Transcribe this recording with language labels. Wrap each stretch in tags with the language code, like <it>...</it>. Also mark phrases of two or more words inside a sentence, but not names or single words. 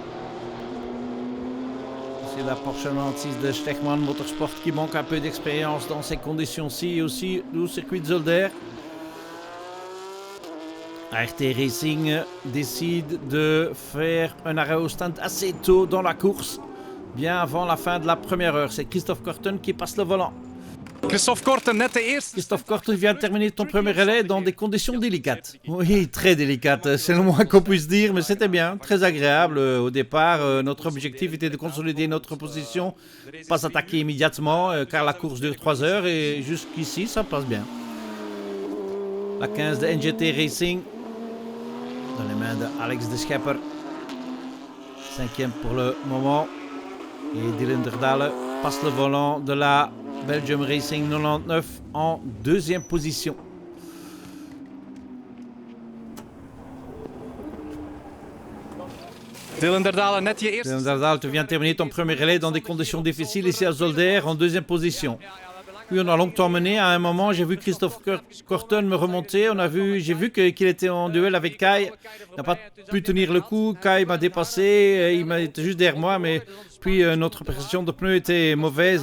<fr>C'est la Porsche 96 de Stechmann Motorsport qui manque un peu d'expérience dans ces conditions-ci, et aussi au circuit de Zolder. ART Racing décide de faire un arrêt au stand assez tôt dans la course, bien avant la fin de la première heure. C'est Christophe Korten qui passe le volant.</fr> <nl>Christophe Korten, net de eerste.</nl> <fr>Christophe Korten vient de terminer ton premier relais dans des conditions délicates. Oui, très délicates, c'est le moins qu'on puisse dire, mais c'était bien, très agréable. Au départ, notre objectif était de consolider notre position, pas s'attaquer immédiatement, car la course dure 3 heures et jusqu'ici, ça passe bien. La 15 de NGT Racing, dans les mains d'Alex de Schepper. 5e pour le moment. Et Dylan Derdale passe le volant de la Belgium Racing 99 en 2e position.</fr> <nl>Dylan Derdale, net je eerste.</nl> <fr>Dylan Derdale, tu viens de terminer ton premier relais dans des conditions difficiles ici à Zolder en 2e position. Oui, on a longtemps mené. À un moment, j'ai vu Christophe Korten me remonter. J'ai vu qu'il était en duel avec Kai. Il n'a pas pu tenir le coup. Kai m'a dépassé. Il était juste derrière moi. Mais puis, notre pression de pneus était mauvaise.</fr>